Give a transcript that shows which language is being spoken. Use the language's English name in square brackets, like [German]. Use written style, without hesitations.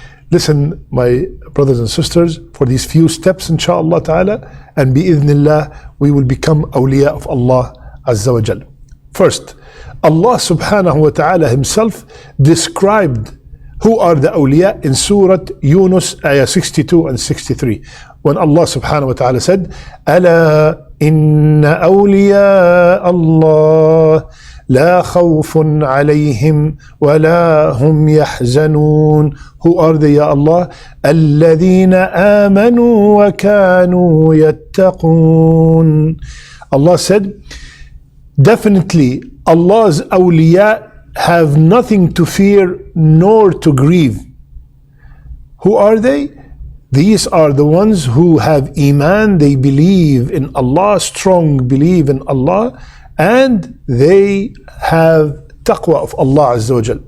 [English] Listen, my brothers and sisters, for these few steps, inshaAllah ta'ala, and bi'idhnillah, we will become awliya of Allah Azza wa Jal. First, Allah subhanahu wa ta'ala Himself described who are the awliya in Surah Yunus, ayah 62 and 63. When Allah subhanahu wa ta'ala said, [Arabic] أَلَا إِنَّ أَوْلِيَاءَ اللَّهِ لا خوف عليهم ولا هم يحزنون. [English] Who are they, Ya Allah? [Arabic] الذين آمنوا وكانوا يتقون. [English] Allah said, definitely Allah's awliya have nothing to fear nor to grieve. Who are they? These are the ones who have Iman, they believe in Allah, strong belief in Allah, and they have taqwā of Allah Azza wa Jal.